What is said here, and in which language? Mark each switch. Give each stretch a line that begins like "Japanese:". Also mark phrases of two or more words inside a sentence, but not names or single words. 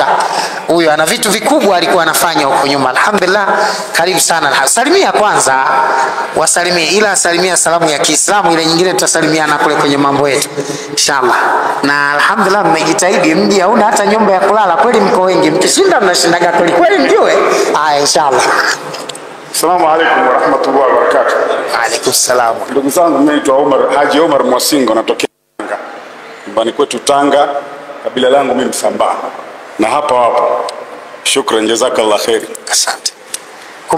Swahili: Huyo ana vitu vikubwa alikuwa anafanya huko nyuma. Alhamdulillah, karibu sana. Salimia kwanza, wasalimie, ila salimia salamu ya Kiislamu, ile nyingine tutasalimiana kule kwenye mambo yetu inshallah. Na alhamdulillah mmejitahidi, mji hauna hata nyumba ya kulala, kweli mko wengi, mkishinda mnashindaga kweli kweli, mjue. Inshallah.
Arabic: السلام عليكم ورحمة الله وبركاته. عليكم السلام.
Swahili: Ndugu zangu, mimi naitwa Haji Omar Mwasingo, natokea Tanga. Nyumbani kwetu Tanga, kabila langu mimi Msambaa. Na hapa.
Arabic: شكرا، جزاك الله خير.
Swahili: Asante.